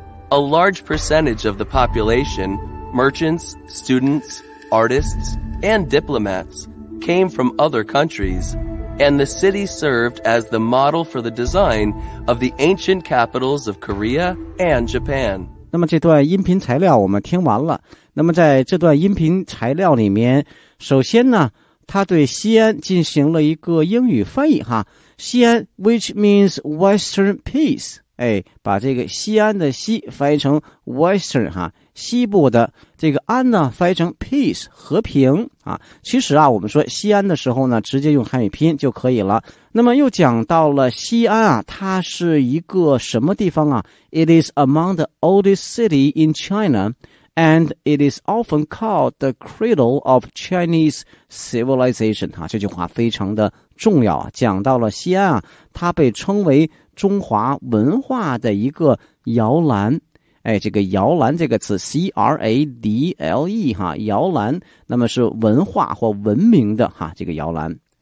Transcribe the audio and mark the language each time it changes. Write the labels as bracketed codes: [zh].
[en] A large percentage of the population, merchants, students, artists, and diplomats, came from other countries, and the city served as the model for the design of the ancient capitals of Korea and Japan. [zh] 那么这段音频材料我们听完了。那么在这段音频材料里面，首先呢，他对西安进行了一个英语翻译哈，西安 [en] which means Western Peace， [zh] 哎，把这个西安的西翻译成 Western 哈，西部的这个安呢翻译成 Peace 和平啊。其实啊，我们说西安的时候呢，直接用汉语拼音就可以了。那么又讲到了西安啊，它是一个什么地方啊 ？ [en] It is among the oldest city in China. And it is often called the cradle of Chinese civilization. [zh] 啊，这句话非常的重要啊，讲到了西安啊，它被称为中华文化的一个摇篮。哎，这个摇篮这个词 ，C-R-A-D-L-E 哈，摇篮，那么是文化或文明的哈，这个摇篮。